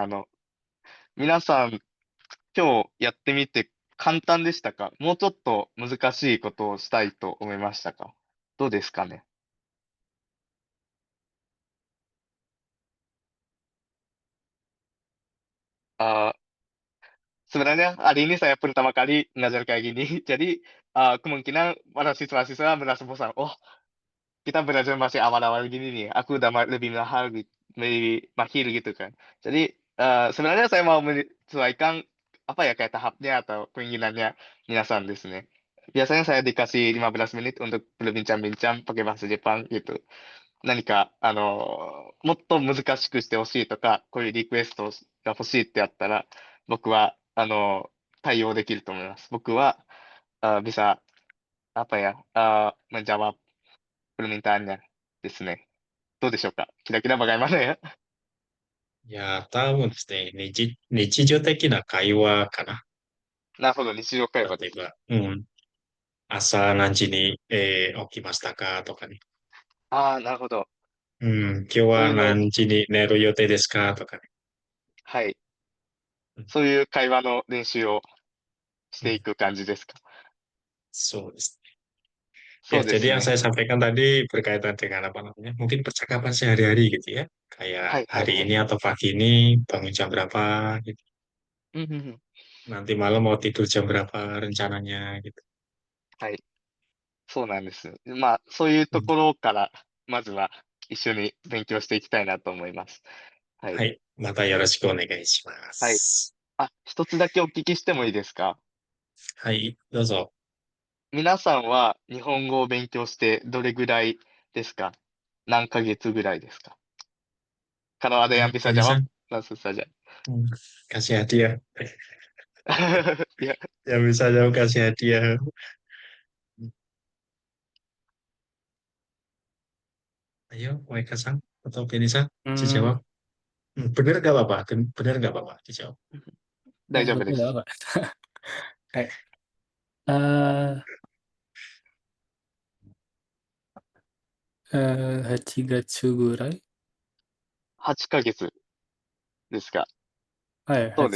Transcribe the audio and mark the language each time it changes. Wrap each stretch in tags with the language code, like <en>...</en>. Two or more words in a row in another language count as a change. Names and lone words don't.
<ja>皆さん、今日やってみて簡単でしたか？もうちょっと難しいことをしたいと思いましたか？どうですかね？</ja> <id>あー Sebenarnya hari ini saya pertama kali ngajar kayak gini, jadi, kemungkinan para siswa-siswa merasa bosan, "Oh, kita belajar masih awal-awal gini nih, aku udah lebih mahal lebih mahir," gitu kan. Jadi, sebenarnya saya mau menyesuaikan, apa ya, kayak tahapnya atau keinginannya</id> <ja>皆さんですね.</ja> <id>Biasanya saya dikasih 15 menit untuk berbincang-bincang pakai bahasa Jepang gitu.</id> <ja>何か、もっと難しくしてほしいとか、こういうリクエストが欲しいってあったら、僕は、対応できると思います。僕は、</ja> <id>bisa apa ya, menjawab permintaannya</id> <ja>ですね。どうでしょうか？</ja> <id>kira-kira bagaimana ya?</id> <ja>いやー、多分ですね、日常的な会話かな。なるほど、日常会話です。例えば、うん。朝何時に、起きましたかとかね。ああ、なるほど。うん。今日はそういうのを、何時に寝る予定ですかとかね。はい。うん。そういう会話の練習をしうん、ていく感じですか？そうです。Ya, そうで</ja> <id>jadi</id> <ja>す</ja> <id>yang</id> <ja>ね。</ja> <id>saya sampaikan tadi berkaitan dengan apa namanya, mungkin percakapan sehari-hari gitu ya.</id> <ja>は</ja> <id>Kayak</id> <ja>いはいは</ja> <id>hari</id> <ja>い。</ja> <id>ini atau pagi ini bangun jam berapa gitu.</id> <ja>うんうんうん。</ja> <id>Nanti malam mau tidur jam berapa rencananya gitu.</id> <ja>はい。そうなんです。まあ、そういうと Hmm. ころから、まずは一緒に勉強していきたいなと思います。はい。はい。またよろしくお願いしまはい。す。一つだけお聞きしてもいいですか？はい。どうぞ。皆さんは日本語を勉強してどれぐらいですか？何ヶ月ぐらいですか ？</ja> <id>Kalau ada yang bisa Jadi jawab, San, langsung saja. hmm, kasih hadiah. Ya, Yang bisa jawab kasih hadiah. Ayo, Waika San atau Benny San, うーん。 dijawab. Bener gak apa-apa? Bener gak apa-apa? Dijawab.</id> <ja>大丈夫です。どこだわはい。あ8月ぐらい 8ヶ月ですか？はい、8、</ja>